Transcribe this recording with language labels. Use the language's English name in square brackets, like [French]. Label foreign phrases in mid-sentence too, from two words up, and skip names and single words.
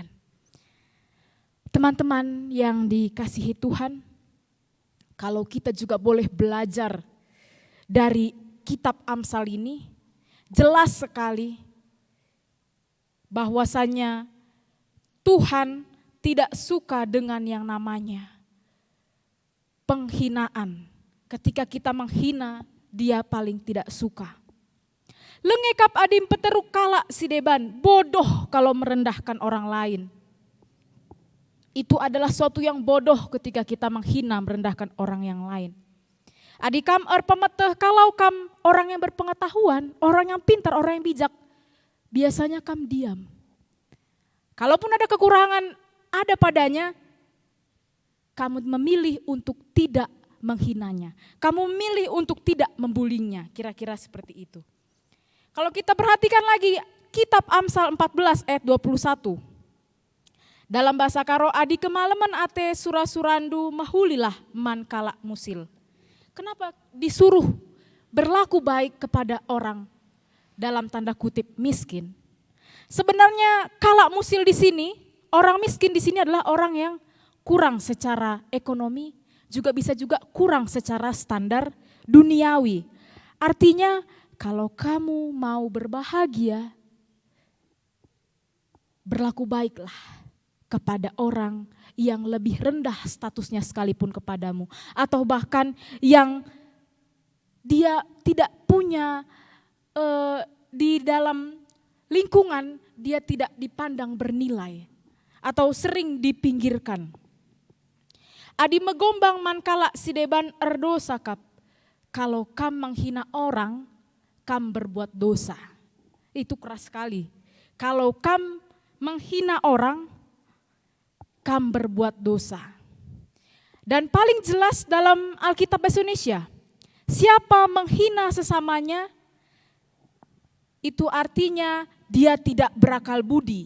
[Indonesian] Teman-teman yang dikasihi Tuhan, kalau kita juga boleh belajar dari kitab Amsal ini, jelas sekali bahwasanya Tuhan tidak suka dengan yang namanya penghinaan. Ketika kita menghina, dia paling tidak suka. [Batak Karo] Lengekap adim peteruk kalak si deban, [Indonesian] bodoh kalau merendahkan orang lain. Itu adalah suatu yang bodoh ketika kita menghina, merendahkan orang yang lain. [Batak Karo] Adikam pemeteh, [Indonesian] kalau kam orang yang berpengetahuan, orang yang pintar, orang yang bijak, biasanya kam diam. Kalaupun ada kekurangan ada padanya, kamu memilih untuk tidak menghinanya. Kamu memilih untuk tidak membulingnya, kira-kira seperti itu. Kalau kita perhatikan lagi kitab Amsal 14 ayat 21. Dalam bahasa Karo, [Batak Karo] adi kemalaman ate surasurandu mahulilah man kalak musil. [Indonesian] Kenapa disuruh berlaku baik kepada orang dalam tanda kutip miskin? Sebenarnya [Batak Karo] kalak musil [Indonesian] di sini, orang miskin di sini adalah orang yang kurang secara ekonomi, juga bisa juga kurang secara standar duniawi. Artinya kalau kamu mau berbahagia, berlaku baiklah kepada orang yang lebih rendah statusnya sekalipun kepadamu. Atau bahkan yang dia tidak punya di dalam lingkungan, dia tidak dipandang bernilai atau sering dipinggirkan. [Batak Karo] Adi megombang mankala sideban erdosa kap. [Indonesian] Kalau kam menghina orang, kam berbuat dosa. Itu keras sekali. Kalau kam menghina orang, kam berbuat dosa. Dan paling jelas dalam Alkitab Bahasa Indonesia, siapa menghina sesamanya, itu artinya dia tidak berakal budi.